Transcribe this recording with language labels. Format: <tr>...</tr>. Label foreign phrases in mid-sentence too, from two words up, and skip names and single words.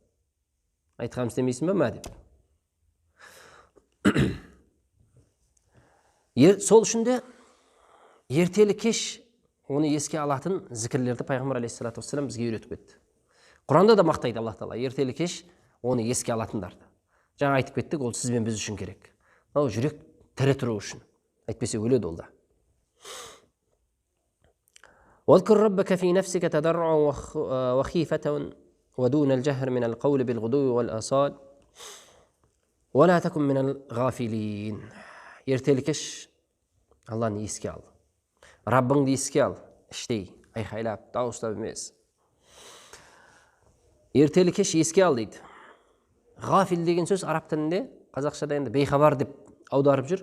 <kk>Айтқанымыз істемейсің ба ма деп. Сол үшін де ертелі кеш оны еске алатын зікірлерді пайғамбар алейхиссалату вассалам бізге үйретіп кетті. Құранда да мақтайды Аллах Тағала, ертелі кеш оны еске алатындарды. Жаңа айтып кеттік, ол сізбен біз үшін керек. Ол жүрек тірі тұру үшін. Әйтпесе өледі ол да.</kk> <ar>واذكر ربك في نفسك تضرعا وخيفة ودون الجهر من القول بالغدو والآصال ولا تكن من الغافلين.</ar> <kk>Ертелі кеш Алланы еске ал. Раббыңды еске ал. Іштей, айқайлап, дауыстап емес. Ертелі кеш еске ал дейді. Ғафил деген сөз араб тілінде, қазақшада енді бейхабар деп аударып жүр.</kk>